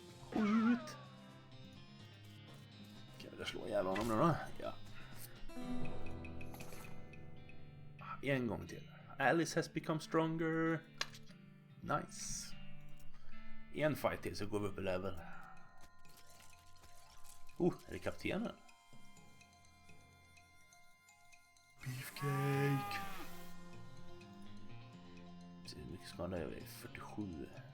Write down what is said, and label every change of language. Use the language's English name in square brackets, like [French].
[Swedish] Skjut. Kan jag slå ihjäl honom nu då? Ja. En gång till. [English] Alice has become stronger. Nice. [Swedish] En fight till så går vi upp i level. Är det kaptenen? [English] Beefcake. [Swedish] Så hur mycket skada är det? 47.